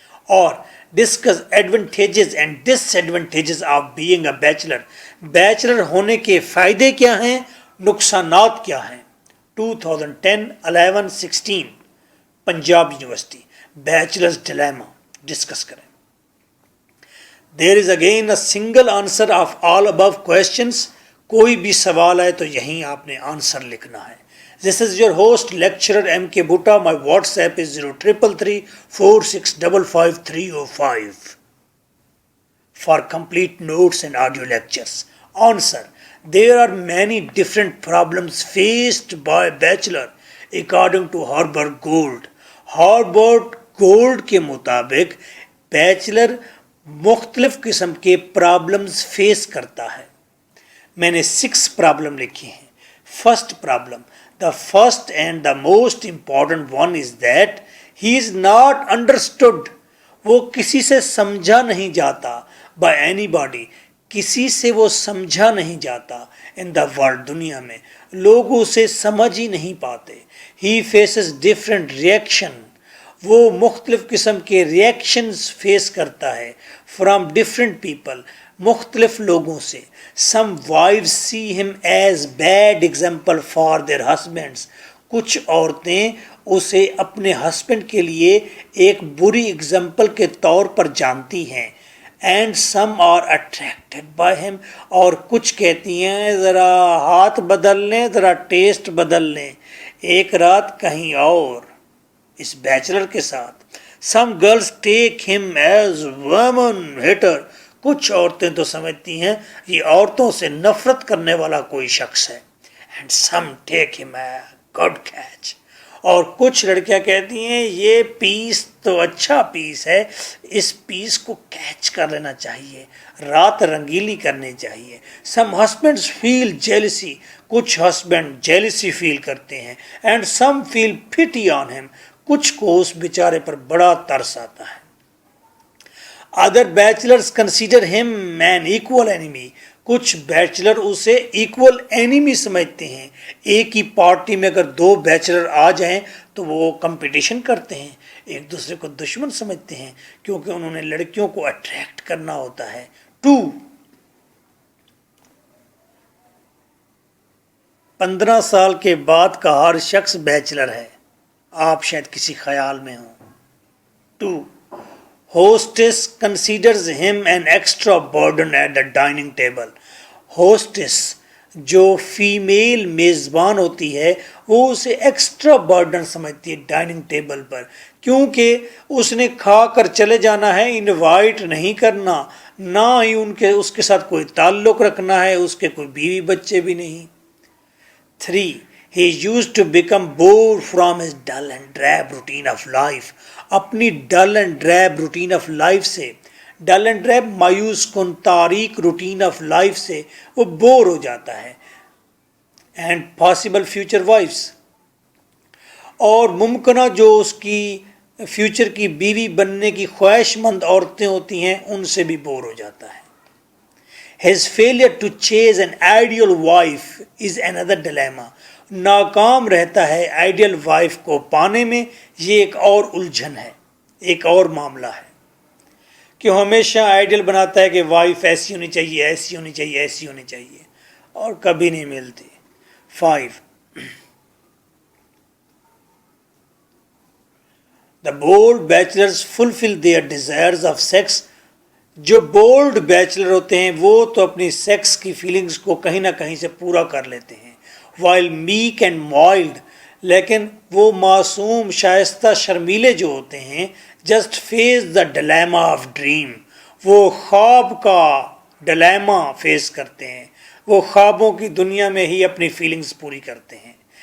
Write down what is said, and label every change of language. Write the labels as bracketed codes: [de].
[en] اور discuss advantages and disadvantages of being a bachelor. [ur] Bachelor ہونے کے فائدے کیا ہیں، نقصانات کیا ہیں؟ 2010-11-16 Punjab university. Bachelors dilemma discuss کریں. [en] There is again a single answer of all above questions. [ur] کوئی بھی سوال ہے تو یہیں آپ نے آنسر لکھنا ہے. [en] This is your host lecturer M.K. Bhutta. My WhatsApp is 0333465555 for complete notes and audio lectures. Answer. There are many different problems faced by bachelor according to Howard Gould. [ur] Howard Gould کے مطابق bachelor مختلف قسم کے problems face کرتا ہے. میں نے 6 problem لکھی ہیں. First problem. [en] The first and the most important one is that he is not understood. [ur] وہ کسی سے سمجھا نہیں جاتا. [en] By anybody. [ur] کسی سے وہ سمجھا نہیں جاتا. [en] In the world. [ur] دنیا میں لوگ اسے سمجھ ہی نہیں پاتے. [en] He faces different reaction. [ur] وہ مختلف قسم کے ریئیکشنز فیس کرتا ہے. [en] From different people. [ur] مختلف لوگوں سے. [en] Some wives see him as bad example for their husbands. [ur] کچھ عورتیں اسے اپنے ہسبینڈ کے لیے ایک بری اگزامپل کے طور پر جانتی ہیں. [en] And some are attracted by him. [ur] اور کچھ کہتی ہیں ذرا ہاتھ بدل لیں، ذرا ٹیسٹ بدل لیں، ایک رات کہیں اور اس بیچلر کے ساتھ. [en] Some girls take him as woman hater. [ur] کچھ عورتیں تو سمجھتی ہیں یہ عورتوں سے نفرت کرنے والا کوئی شخص ہے. [en] And some take him a good catch. [ur] اور کچھ لڑکیاں کہتی ہیں یہ پیس تو اچھا پیس ہے، اس پیس کو کیچ کر لینا چاہیے، رات رنگیلی کرنی چاہیے. [en] some husbands feel jealousy, [ur] کچھ ہسبینڈ جیلسی فیل کرتے ہیں. [en] and some feel pity on him, [ur] کچھ کو اس بیچارے پر بڑا ترس آتا ہے. [en] other bachelors consider him an equal enemy, [ur] کچھ بیچلر اسے ایکول اینیمی سمجھتے ہیں. ایک ہی پارٹی میں اگر دو بیچلر آ جائیں تو وہ کمپٹیشن کرتے ہیں، ایک دوسرے کو دشمن سمجھتے ہیں کیونکہ انہوں نے لڑکیوں کو اٹریکٹ کرنا ہوتا ہے. 2 15 سال کے بعد کا ہر شخص بیچلر ہے، آپ شاید کسی خیال میں ہوں. [en] 2 Hostess considers him an extra burden at the dining table. [ur] Hostess جو فیمیل میزبان ہوتی ہے وہ اسے ایکسٹرا برڈن سمجھتی ہے ڈائننگ ٹیبل پر، کیونکہ اس نے کھا کر چلے جانا ہے، انوائٹ نہیں کرنا، نہ ہی اس کے ساتھ کوئی تعلق رکھنا ہے، اس کے کوئی بیوی بچے بھی نہیں. [en] 3 He used to become bored from his dull and drab routine of life. [ur] اپنی dull and drip routine of life سے، ڈل اینڈ ڈریب مایوس کن تاریک روٹین آف لائف سے وہ بور ہو جاتا ہے. [en] and possible future wives, [ur] اور ممکنہ جو اس کی فیوچر کی بیوی بننے کی خواہش مند عورتیں ہوتی ہیں ان سے بھی بور ہو جاتا ہے. [en] His failure to chase an ideal wife is another dilemma. [ur] ناکام رہتا ہے آئیڈیل وائف کو پانے میں، یہ ایک اور الجھن ہے، ایک اور معاملہ ہے کہ ہمیشہ آئیڈیل بناتا ہے کہ وائف ایسی ہونی چاہیے، ایسی ہونی چاہیے، ایسی ہونی چاہیے، اور کبھی نہیں ملتی. [en] 5 The bold bachelors fulfill their desires of sex. [ur] جو بولڈ بیچلر ہوتے ہیں وہ تو اپنی سیکس کی فیلنگز کو کہیں نہ کہیں سے پورا کر لیتے ہیں. [en] while meek and mild، [ur] لیکن وہ معصوم شائستہ شرمیلے جو ہوتے ہیں [en] just face the dilemma of dream، [ur] وہ خواب کا ڈلیما فیس کرتے ہیں، وہ خوابوں کی دنیا میں ہی اپنی فیلنگز پوری کرتے ہیں.